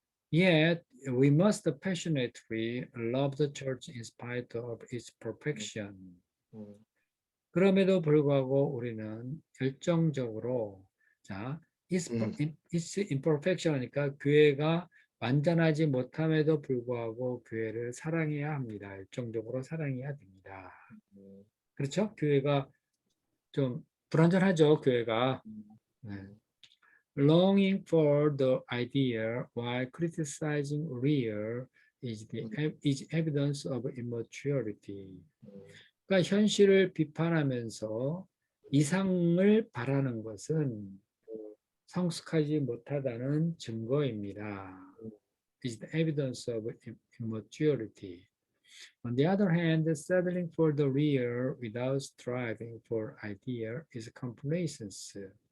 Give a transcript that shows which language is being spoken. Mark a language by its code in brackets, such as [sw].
[en] Yet we must passionately love the church in spite of its perfection. [ko] 그럼에도 불구하고 우리는 열정적으로 [en] its imperfection [ko] 하니까 교회가 완전하지 못함에도 불구하고 교회를 사랑해야 합니다. 열정적으로 사랑해야 됩니다. 그렇죠? 교회가 좀 불완전하죠, 교회가. 네. [en] Longing for the ideal while criticizing real is evidence of immaturity. [ko] 그러니까 현실을 비판하면서 이상을 바라는 것은 성숙하지 못하다는 증거입니다. [en] Is the evidence of immaturity. On the other hand, settling for the real without striving for ideal is complacency.